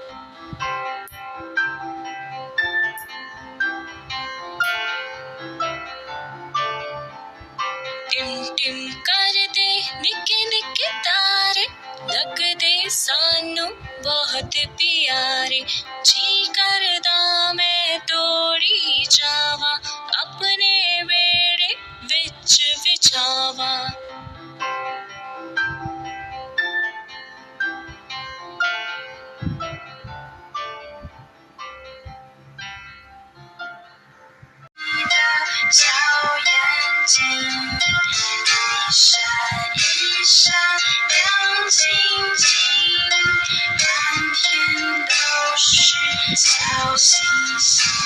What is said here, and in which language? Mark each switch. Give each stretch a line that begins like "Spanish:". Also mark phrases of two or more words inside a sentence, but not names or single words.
Punjabi: ਟਿਮ ਕਰਦੇ ਨਿੱਕੇ ਨਿੱਕੇ ਤਾਰੇ, ਲਗਦੇ ਸਾਨੂੰ ਬਹੁਤ ਪਿਆਰੇ। ਜੀ ਕਰਦਾ ਮੈਂ ਦੌੜੀ ਜਾਵਾਂ, ਅਪਣੇ ਵਿਹੜੇ ਵਿੱਚ ਵਿਛਾਵਾਂ।
Chinese: 小眼睛一闪一闪亮晶晶，满天都是小星星。